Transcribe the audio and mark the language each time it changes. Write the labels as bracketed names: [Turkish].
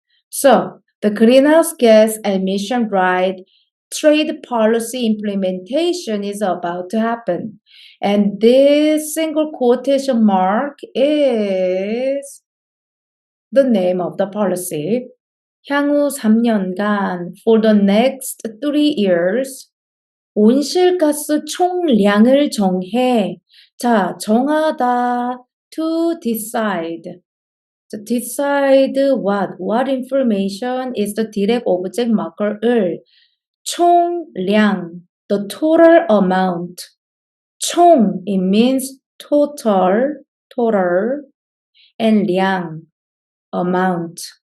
[English] So, the greenhouse gas emission right trade policy implementation is about to happen. And this single quotation mark is the name of the policy. [Korean] 향후 3년간, [English] for the next 3 years, [Korean] 온실가스 총량을 정해. 자, 정하다, to decide. [English] So decide what? What information is the direct object marker을? 총량, the total amount. 총, it means total, and 량, amount.